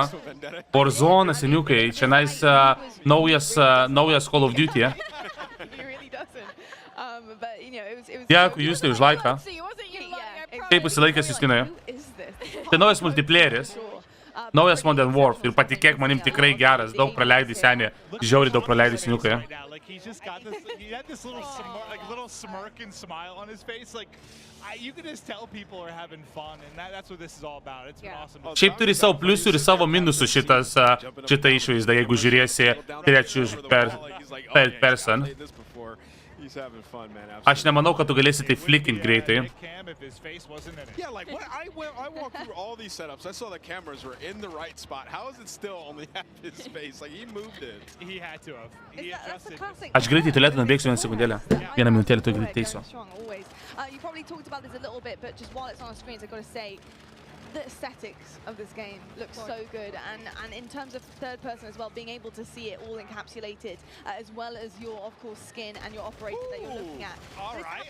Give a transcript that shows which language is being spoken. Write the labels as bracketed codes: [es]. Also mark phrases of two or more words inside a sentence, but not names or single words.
[lt] Warzone, seniukai, čia naujas Call of Duty. Dėkui, Justai, už laiką. Kaip pasilaikęs Justinai? Tai naujas multiplayeris. Naujas Modern Warfare ir patikėk manim tikrai geras, daug praleidai senė, žiauriai daug praleidai seniukai. [en] He had this little smirk and smile on his face. Like you can just tell people are having fun, and that's what this is all about. It's been awesome. [lt] Šiaip turi savo pliusų ir savo minusų šitą išvaizdą, jeigu žiūrėsi trečių person. Aš nemanau, kad tu galėsi tai flickint greitai. [en] Yeah, like I walked through all these setups. I saw the cameras were in the right spot. How is it still only half his face? Like he moved it. He had to have. He adjusted. [lt] Aš greitai tualetų nubėgsiu vieną sekundėlę. Vieną minutėlę tu greitai teisiu. [en] You probably talked about this a little bit, but just while it's on the screens, I've got to say, the aesthetics of this game look so good, and in terms of third person as well, being able to see it all encapsulated, as well as your, of course, skin and your operator that you're looking at. All right.